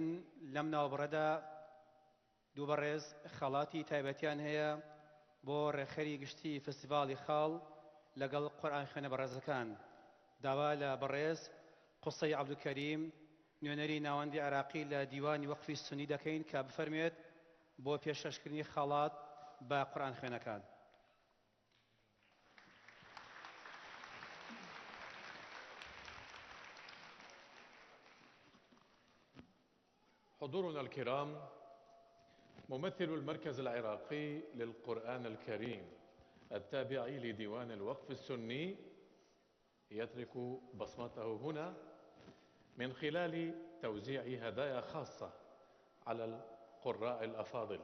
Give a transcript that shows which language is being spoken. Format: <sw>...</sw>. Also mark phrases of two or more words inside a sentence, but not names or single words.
<ckb>لەم ناوبڕەدا دوو بەڕێز خەڵاتی تایبەتیان هەیە بۆ ڕێخەری گشتی فستیڤاڵی خاڵ لەگەڵ قورئان خوێنە بەڕێزەکان. داوا لە بەڕێز قوسەی عەبدولکەریم نوێنەری ناوەندی عێراقی لە دیوانی وەقفی سونی دەکەین کە بفەرمێت بۆ پێشکەشکردنی خەڵات بە قورئان خوێنەکان.</ckb> <ar>حضورنا الكرام، ممثل المركز العراقي للقرآن الكريم التابع لديوان الوقف السني يترك بصمته هنا من خلال توزيع هدايا خاصة على القراء الأفاضل.</ar>